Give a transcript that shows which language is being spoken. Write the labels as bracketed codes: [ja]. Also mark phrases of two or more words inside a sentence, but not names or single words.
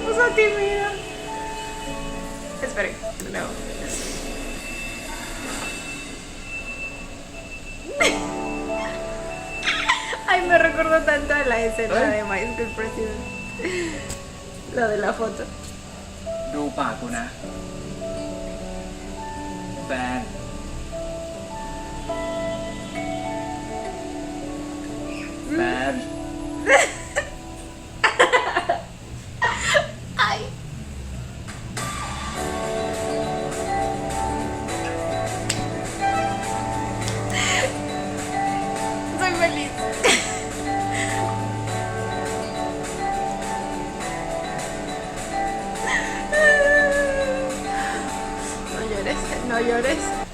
[es] tímido. Esperen, no. Ay, me recordó tanto a la escena de My School President. Lo de la foto. [th] ดูปากกูนะ แฟน แฟน [es] Ay. Soy feliz. No llores, no llores.